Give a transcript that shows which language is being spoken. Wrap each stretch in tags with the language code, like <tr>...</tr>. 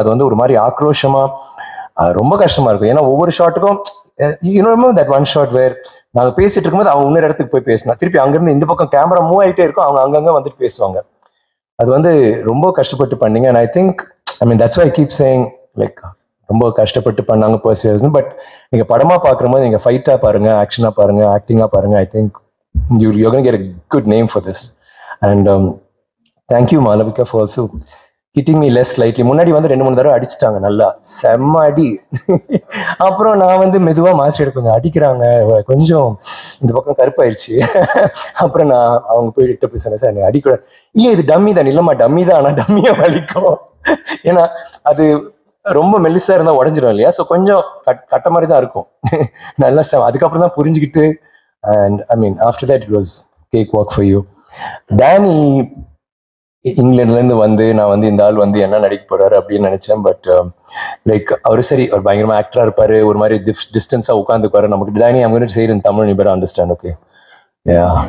<ta>அது வந்து ஒரு மாதிரி ஆக்ரோஷமா ரொம்ப கஷ்டமா இருக்கும். ஏன்னா ஒவ்வொரு ஷாட்டுக்கும் தட் ஒன் ஷாட் வேர் நாங்க பேசிட்டு இருக்கும்போது அவங்க இன்னொரு இடத்துக்கு போய் பேசினா திருப்பி அங்கிருந்து இந்த பக்கம் கேமரா மூவ் ஆகிட்டே இருக்கும், அவங்க அங்கங்க வந்துட்டு பேசுவாங்க. அது வந்து ரொம்ப கஷ்டப்பட்டு பண்ணீங்க.</ta> <en>and I think that's why I keep saying like</en> <ta>ரொம்ப கஷ்டப்பட்டு பண்ணாங்க பர்சன்ஸ். பட் நீங்க படமா பார்க்கும்போது நீங்க ஃபைட்டா பாருங்க, ஆக்ஷனா பாருங்க, ஆக்டிங்கா பாருங்க.</ta> <en>I think you're going to get a good name for this. And thank you Malavika for also hitting me less lightly.</en> <ta>முன்னாடி வந்து 2-3 தடவை அடிச்சுட்டாங்க, நல்லா செம்ம அடி. அப்புறம் நான் வந்து மெதுவா மாஸ்டர் கொஞ்சம் அடிக்கிறாங்க, கொஞ்சம் இந்த பக்கம் கருப்பாயிருச்சு. அப்புறம் நான் அவங்க போயிட்டு போய் சொன்னேன், சார் அடிக்கூட இல்லை, இது டம்மி தான். இல்லம்மா டம்மி தான், ஆனால் டம்மியா வலிக்கும். ஏன்னா அது ரொம்ப மெல்லிசா இருந்தா உடஞ்சிடும் இல்லையா, ஸோ கொஞ்சம் கட்ட மாதிரி தான் இருக்கும். நல்லா அதுக்கப்புறம் தான் புரிஞ்சுக்கிட்டு,</ta> <en>and after that it was cakewalk for you.</en> <ta>Danny இங்கிலாந்துல இருந்து வந்து நான் வந்து இந்த ஆள் வந்து என்ன நடிக்க போறாரு அப்படின்னு நினைச்சேன். பட் லைக் அவரு சரி ஒரு பயங்கரமா ஆக்டரா இருப்பாரு, ஒரு மாதிரி டிஸ்டன்ஸா உட்காந்துக்குவாரு. நமக்கு டேனி அவங்க செய்யற தமிழ் நீ பெட்டர் அண்டர்ஸ்டாண்ட், ஓகே யா.</ta>